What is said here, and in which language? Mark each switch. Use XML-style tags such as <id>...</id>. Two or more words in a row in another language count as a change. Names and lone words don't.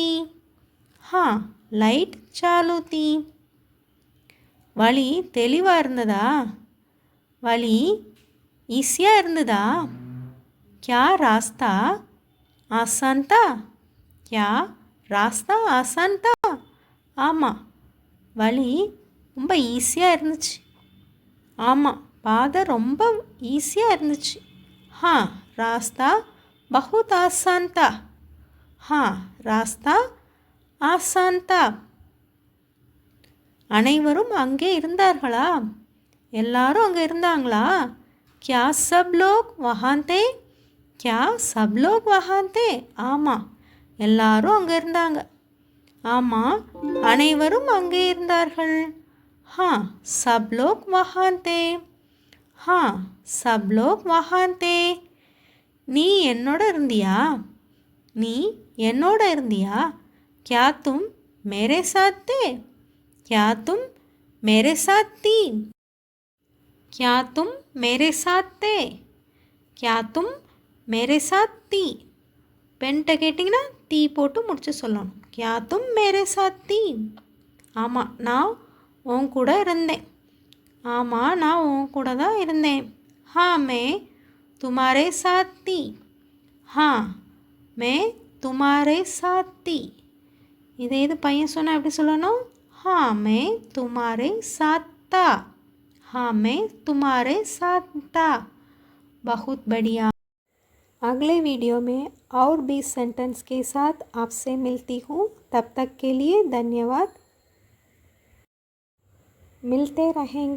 <hi>हाँ लाइट चालू थी.</hi> <ta>வழி தெளிவாக இருந்ததா? வழி ஈஸியாக இருந்ததா?</ta> <hi>क्या रास्ता आसान था? क्या रास्ता आसान था?</hi> <ta>ஆமாம் வழி ரொம்ப ஈஸியாக இருந்துச்சு. ஆமாம் பாதை ரொம்ப ஈஸியாக இருந்துச்சு.</ta> <hi>हाँ रास्ता बहुत आसान था. हाँ रास्ता आसान था.</hi> <ta>அனைவரும் அங்கே இருந்தார்களா? எல்லாரும் அங்கே இருந்தாங்களா?</ta> <hi>क्या सब लोग वहाँ थे? क्या सब लोग वहाँ थे?</hi> <ta>ஆமாம் எல்லாரும் அங்கே இருந்தாங்க. ஆமாம் அனைவரும் அங்கே இருந்தார்கள்.</ta> <hi>हाँ सब लोग वहाँ थे. हाँ सब लोग वहाँ थे.</hi> <ta>நீ என்னோட இருந்தியா? நீ என்னோட இருந்தியா?</ta> <hi>क्या तुम मेरे साथ थे? क्या तुम मेरे साथ थी? क्या तुम मेरे साथ थे? क्या तुम मेरे साथ थी?</hi> <ta>பெண்கிட்ட கேட்டிங்கன்னா தீ போட்டு முடிச்சு சொல்லணும்.</ta> <hi>क्या तुम मेरे साथ थी?</hi> <ta>ஆமாம் நான் உன் கூட இருந்தேன். ஆமாம் நான் உன் கூட தான் இருந்தேன்.</ta> <hi>हाँ मैं तुम्हारे साथ थी. हाँ मैं तुम्हारे साथ थी.</hi> <ta>இதே இது பையன் சொன்னால் எப்படி சொல்லணும்?</ta> <hi>हाँ मैं तुम्हारे साथ था. हाँ मैं तुम्हारे साथ था. बहुत बढ़िया. अगले वीडियो में और भी सेंटेंस के साथ आपसे मिलती हूँ. तब तक के लिए धन्यवाद. मिलते रहेंगे.</hi>